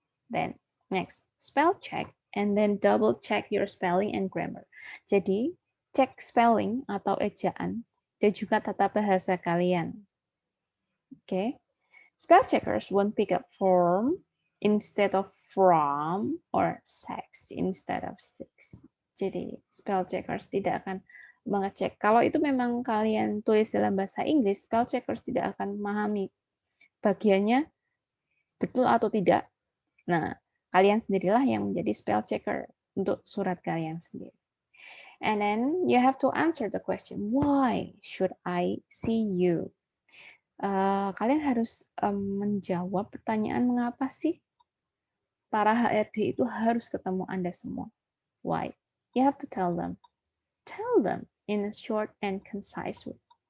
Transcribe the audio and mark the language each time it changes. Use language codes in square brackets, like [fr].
[en] Then next, spell check and then double check your spelling and grammar. [id] Jadi, cek spelling atau ejaan dan juga tata bahasa kalian. [en] Okay. Spell checkers won't pick up form instead of from or sex instead of sex. [id] Jadi, spell checkers tidak akan mengecek. Kalau itu memang kalian tulis dalam bahasa Inggris, spell checkers tidak akan memahami bagiannya betul atau tidak. Nah, kalian sendirilah yang menjadi spell checker untuk surat kalian sendiri. [en] And then you have to answer the question, why should I see you? [id] Kalian harus menjawab pertanyaan mengapa sih para HRD itu harus ketemu Anda semua. [en] Why? You have to tell them. Tell them in a short and concise way.